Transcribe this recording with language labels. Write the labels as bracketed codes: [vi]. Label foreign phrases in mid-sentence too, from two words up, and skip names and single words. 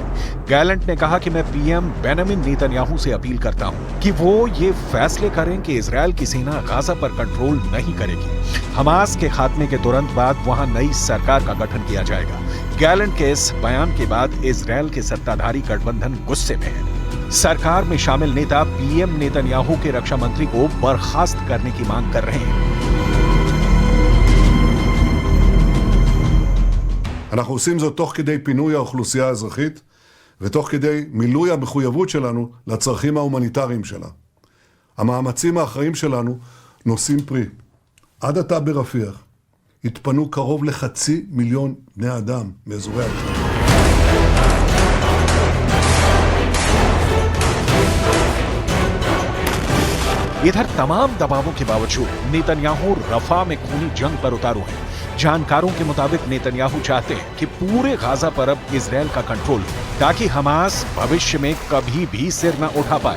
[hi] गैलेंट ने कहा कि मैं पीएम बेंजामिन नेतन्याहू से अपील करता हूं कि वो ये फैसले करें कि इजरायल की सेना गाजा पर कंट्रोल नहीं करेगी। हमास के खात्मे के तुरंत बाद वहां नई सरकार का गठन किया जाएगा। गैलेंट के इस बयान के बाद इजरायल के सत्ताधारी गठबंधन गुस्से में है। सरकार में शामिल नेता पीएम नेतन्याहू के रक्षा मंत्री को बर्खास्त करने की मांग कर रहे हैं। [he] אנחנו עושים זאת תוך כדי פינוי האוכלוסייה האזרחית ותוך כדי מילוי המחויבות שלנו לצרכים ההומניטריים שלה. המאמצים האחראים שלנו נושאים פרי. עד עתה ברפיח התפנו קרוב ל500,000 בני אדם מאזורי הלחימה. [hi] इधर तमाम दबावों के बावजूद नेतन्याहू रफा में खूनी जंग पर उतारू हैं। जानकारों के मुताबिक नेतन्याहू चाहते हैं कि पूरे गाजा पर अब इजरायल का कंट्रोल हो, ताकि हमास भविष्य में कभी भी सिर न उठा पाए।